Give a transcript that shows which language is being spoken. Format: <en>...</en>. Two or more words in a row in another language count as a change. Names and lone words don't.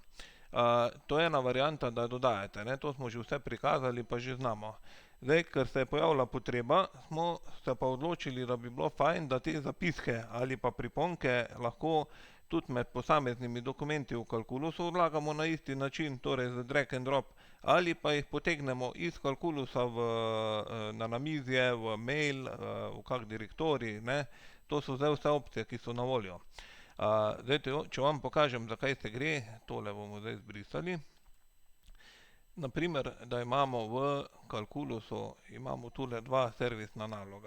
<sl>To je ena varianta, da dodajate, to smo že vse prikazali, pa že znamo. Zdaj, ker se je pojavila potreba, smo se pa odločili, da bi bilo fajn, da te zapiske ali pa priponke lahko tudi med posameznimi dokumenti v Calculusu odlagamo na isti način, torej z</sl> <en>drag and drop,</en> <sl>ali pa jih potegnemo iz Calculusa na namizje, v mail, v kak direktorij, to so zdaj vse opcije, ki so na voljo. Zdaj, če vam pokažem, za kaj se gre, tole bomo zdaj zbrisali. Naprimer, da imamo v Calculusu, imamo tule dva servisna naloga.</sl>